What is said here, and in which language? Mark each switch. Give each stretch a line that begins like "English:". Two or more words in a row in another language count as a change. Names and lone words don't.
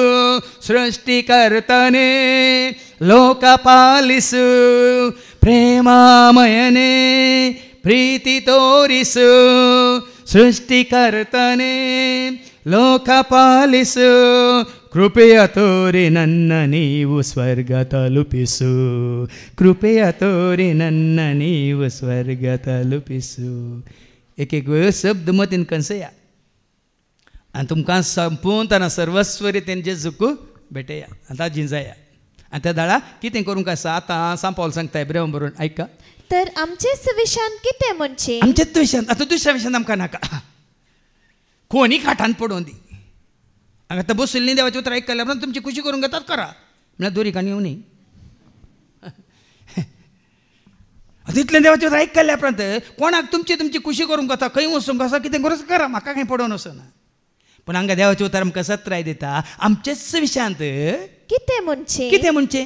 Kannada: ಸೃಷ್ಟಿಕರ್ತನೇ ಲೋಕ ಪಾಲಿಸು ಪ್ರೇಮಾಮಯನೇ ಪ್ರೀತಿ ತೋರಿಸು ಸೃಷ್ಟಿಕರ್ತನೇ ಲೋಕ ಪಾಲಿಸು ಕೃಪೆಯ ತೋರಿ ನನ್ನ ನೀವು ಸ್ವರ್ಗ ತಲುಪಿಸು ಕೃಪೆಯ ತೋರಿ ನನ್ನ ನೀವು ಸ್ವರ್ಗ ತಲುಪಿಸು
Konkani: एक एक वेळ शब्द मतीन कंसया आनी तुमकां संपूर्ण सर्वस्व रितीन जेजूक भेटया आतां जिंजाया आनी त्या दाळा कितें करूंक आसा आतां सांग पावल सांगता इब्राहिम बरोवन आयका तर आमचेच विशान कितें म्हणचे आमचेच विशान आतां दुसऱ्या विशान आमकां नाका कोणी खाटान पडोवन दी हांगा आतां बसयल्लीं देवाचें उतर आयकल्या उपरांत तुमची खुशी करूंक येतात करा म्हळ्यार दोरी काणी येवं न्ही तितलें देवाचें उतर आयकल्या उपरांत कोणाक तुमची तुमची खुशी करूंक वता खंय वचूंक आसा कितें करूं करा म्हाका खंय पडोवन वचना पूण हांगा देवाचें उतर आमकां सत्राय दिता आमचेच विशांत कितें म्हणचे